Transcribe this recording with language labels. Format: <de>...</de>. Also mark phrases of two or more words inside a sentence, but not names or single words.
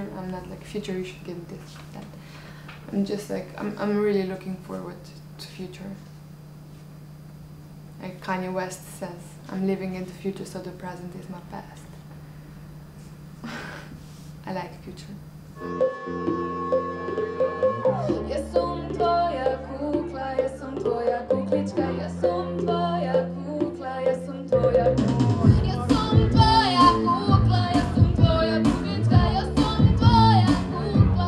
<en>I'm not like, future, you should give this, that. I'm just like, I'm really looking forward to future. Like Kanye West says, I'm living in the future, so the present is my past. I like future.</en> <sr>Ja sam tvoja kukla, ja sam tvoja kuklička, ja sam tvoja kukla, ja sam tvoja kukla. Ja sam tvoja kukla, ja sam tvoja kuklička, ja sam tvoja kukla.</sr>